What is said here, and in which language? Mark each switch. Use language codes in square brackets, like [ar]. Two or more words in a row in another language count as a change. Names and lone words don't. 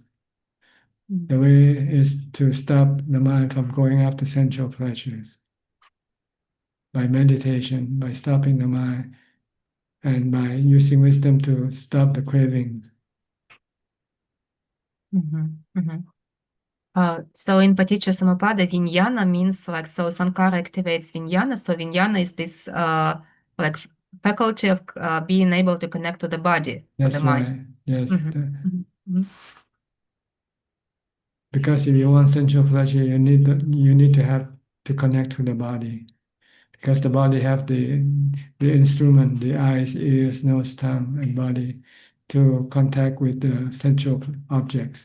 [en] The way is to stop the mind from going after sensual pleasures by meditation, by stopping the mind, and by using wisdom to stop the cravings. So in [pi] paticca samuppada, [en] vijnana means like, so sankara activates vijnana. So vijnana is this like faculty of being able to connect to the body, to the That's mind. right. Yes. Because if you want sensual pleasure, you need to have to connect to the body, because the body have the instrument, the eyes, ears, nose, tongue, and body to contact with the sensual objects.